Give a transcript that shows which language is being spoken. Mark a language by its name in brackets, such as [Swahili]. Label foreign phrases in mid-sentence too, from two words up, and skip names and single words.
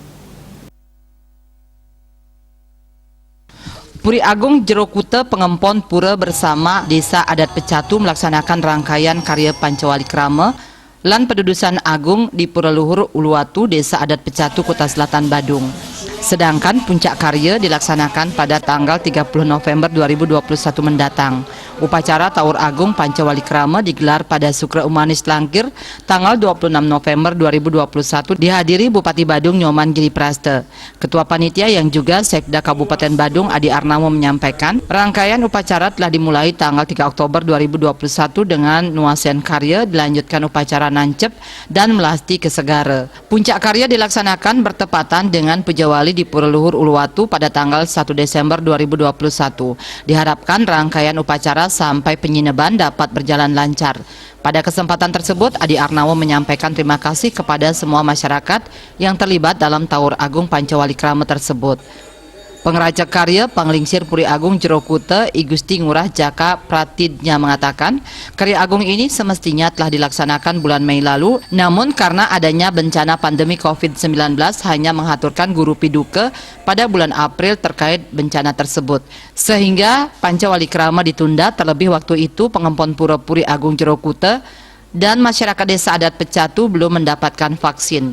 [Indonesian] Puri Agung Jero Kuta Pengempon Pura bersama Desa Adat Pecatu melaksanakan rangkaian karya Pancawalikrama lan Pedudusan Agung di Pura Luhur Uluwatu, Desa Adat Pecatu, Kota Selatan, Badung. Sedangkan puncak karya dilaksanakan pada tanggal 30 November 2021 mendatang. Upacara Tawur Agung Pancawalikrama digelar pada Sukra Umanis Langkir tanggal 26 November 2021 dihadiri Bupati Badung Nyoman Giri Prasta. Ketua Panitia yang juga Sekda Kabupaten Badung Adi Arnawa menyampaikan, rangkaian upacara telah dimulai tanggal 3 Oktober 2021 dengan nuansen karya, dilanjutkan upacara nancep dan melasti ke segara. Puncak karya dilaksanakan bertepatan dengan Puja Wali di Pura Luhur Uluwatu pada tanggal 1 Desember 2021. Diharapkan rangkaian upacara sampai penyineban dapat berjalan lancar. Pada kesempatan tersebut, Adi Arnawa menyampaikan terima kasih kepada semua masyarakat yang terlibat dalam Tawur Agung Pancawalikrama tersebut. Pengraja karya Penglingsir Puri Agung Jero Kuta, I Gusti Ngurah Jaka Pratidnya mengatakan, karya agung ini semestinya telah dilaksanakan bulan Mei lalu, namun karena adanya bencana pandemi COVID-19 hanya menghaturkan guru piduka pada bulan April terkait bencana tersebut. Sehingga Pancawalikrama ditunda, terlebih waktu itu Pengempon Pura Puri Agung Jero Kuta dan masyarakat Desa Adat Pecatu belum mendapatkan vaksin.